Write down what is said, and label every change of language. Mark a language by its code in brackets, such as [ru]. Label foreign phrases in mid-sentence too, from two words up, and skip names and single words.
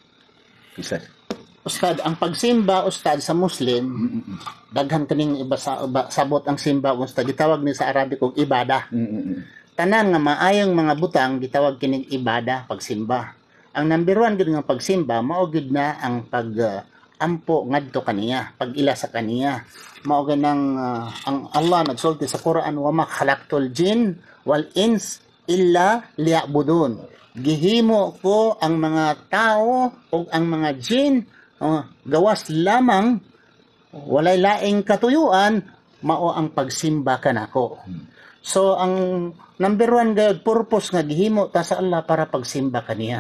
[ceb] Ustad, ang pagsimba Ustad sa Muslim, daghan kaning iba sabot ang simba Ustad gitawag ni sa Arabic og ibada. Tanan nga maayong mga butang gitawag kining ibada pagsimba. Ang number 1 gid nga pagsimba mao gid na ang ampo ngadto kaniya, pag-ila sa kaniya. Mao ganang ang Allah nagsulti sa Quran [ar] وما خلقت الجن والإنس إلا ليعبدون. [ceb] Gihimo ko ang mga tao o ang mga jin gawas lamang walay laing katuyuan mao ang pagsimba kanako. So ang number 1 gayud purpose nga gihimo ta sa Allah para pagsimba kaniya.